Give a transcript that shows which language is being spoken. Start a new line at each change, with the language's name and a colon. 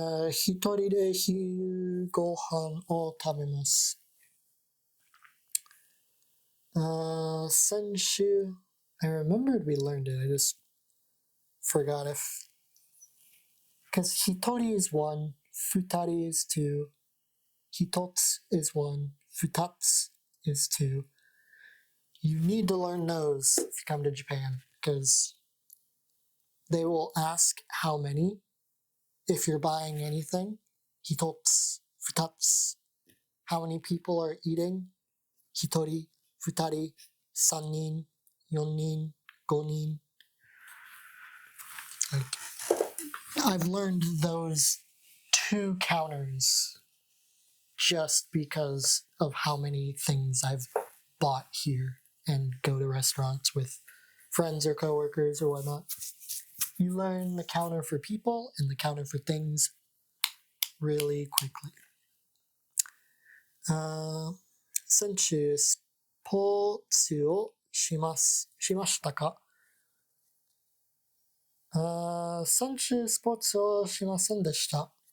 Japanese: 一人で昼ご飯を食べます。
English: 先週 I remembered we learned it. I just forgot because 一人 is 1, 二人 is 2, 一つ is 1, 二つ is 2. You need to learn those if you come to Japan because they will ask how many if you're buying anything.
Japanese: 一つ、二つ.
English: How many people are eating?
Japanese: 一人、二人、三人、四人、五人.
English: Like, I've learned those 2 counters just because of how many things I've bought here and go to restaurants with friends or coworkers or whatnot. You learn the counter for people and the counter for things really quickly.
Japanese: 先週スポーツをしましたか？先週スポーツをしませんでした。